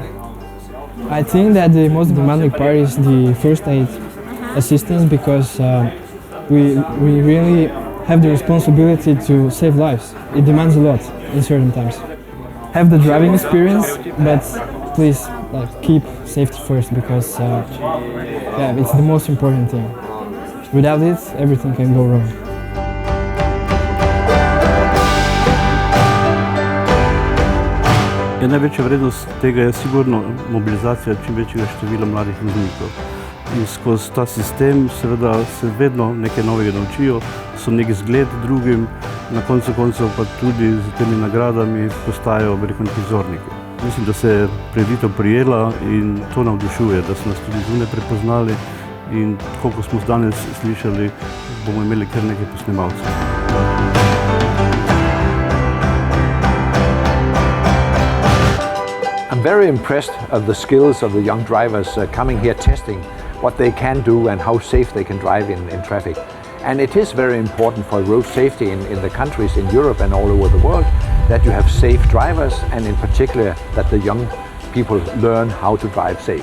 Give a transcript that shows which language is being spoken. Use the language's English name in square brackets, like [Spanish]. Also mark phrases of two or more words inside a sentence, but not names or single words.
[English] I think that the most demanding part is the first aid assistance, because we really have the responsibility to save lives. It demands a lot in certain times. Have the driving experience, but please keep safety first, because yeah, it's the most important thing. Without it, everything can go wrong. [Slovenian] Največja vrednost tega je sigurno mobilizacija čim večjega števila mladih voznikov. In skozi ta sistem seveda se vedno nekaj novega naučijo, so nek zgled drugim, na koncu koncev pa tudi z temi nagradami postajajo neki vzorniki. Mislim, da se je prireditev prijela in to navdušuje, da so nas tudi zunaj prepoznali in tako, kot smo danes slišali, bomo imeli kar nekaj posnemalcev. [English] I'm very impressed of the skills of the young drivers coming here testing what they can do and how safe they can drive in traffic. And it is very important for road safety in the countries in Europe and all over the world that you have safe drivers, and in particular that the young people learn how to drive safe.